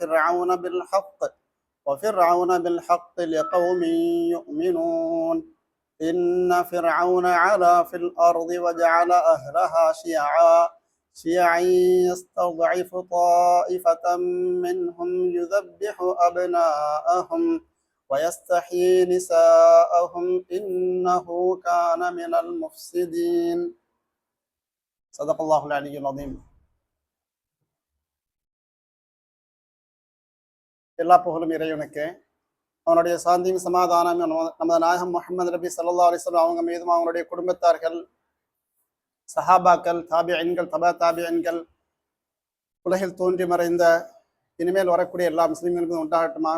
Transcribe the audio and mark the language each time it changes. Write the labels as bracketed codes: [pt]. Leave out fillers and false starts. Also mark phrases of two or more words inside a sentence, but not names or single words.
[ar] وفرعون بالحق لقوم يؤمنون إن فرعون علا في الأرض وجعل أهلها شيعا يستضعف طائفة منهم يذبح أبناءهم ويستحيي نساءهم إنه كان من المفسدين صدق الله العلي العظيم. [ta] எல்லா புகழும் இறைவனுக்கு, அவனுடைய சாந்தியும் சமாதானம் நமது நாயகம் முஹம்மது நபி [ar] صلى الله عليه وسلم [ta] அவங்க மீதும் அவங்களுடைய குடும்பத்தார்கள், சஹாபாக்கள், தாபிஈன்கள், தபா தாபிஈன்கள், உலகில் தோன்றி மறைந்த இனிமேல் வரக்கூடிய எல்லா முஸ்லிம்களுக்கும் உண்டாகட்டுமா.